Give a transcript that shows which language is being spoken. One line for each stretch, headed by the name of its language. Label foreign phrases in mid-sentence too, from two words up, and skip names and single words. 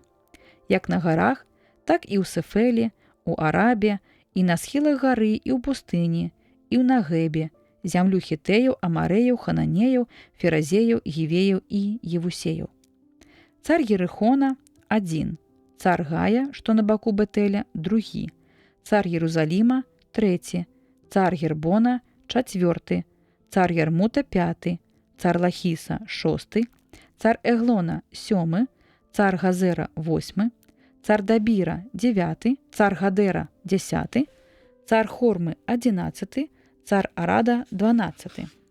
Belarusian: Як на гарах, так і ў Сефелі, у Арабе, і на схілах гары, і ў пустыні, і ў Нагебе, зямлю Хітэяў, Амарэяў, Хананеяў, Феразеяў, Гівеяў і Євусеяў. Цар Єрихона – 1, цар Гая, што на баку Бетэля – 2, цар Єрусаліма – 3, цар Гербона – 4, цар Ярмута – 5, цар Лахіса – 6, цар Еглона – 7, цар Газера – 8, цар Дабіра – 9, цар Гадера – 10, цар Хормы – 11, цар Арада – 12,